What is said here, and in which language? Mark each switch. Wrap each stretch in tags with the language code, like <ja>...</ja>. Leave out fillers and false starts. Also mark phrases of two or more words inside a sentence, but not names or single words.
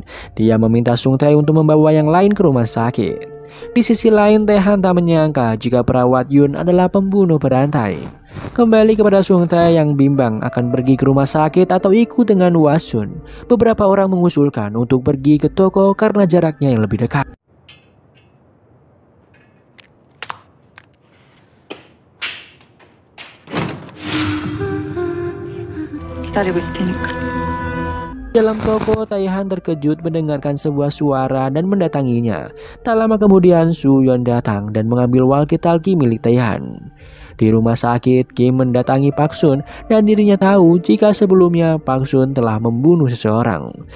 <id>Dia meminta Sung Tae untuk membawa yang lain ke rumah sakit. Di sisi lain, Taehan tak menyangka jika perawat Yun adalah pembunuh berantai. Kembali kepada Sung Tae yang bimbang akan pergi ke rumah sakit atau ikut dengan Hwasun. Beberapa orang mengusulkan untuk pergi ke toko karena jaraknya yang lebih dekat.</id> <ko>기다리고 있을 테니까.</ko> <id>Dalam toko, Taehan terkejut mendengarkan sebuah suara dan mendatanginya. Tak lama kemudian, Suyeon datang dan mengambil walkie-talkie milik Taehan. Di rumah sakit, Kim mendatangi Park Sun dan dirinya tahu jika sebelumnya Park Sun telah membunuh seseorang.</id>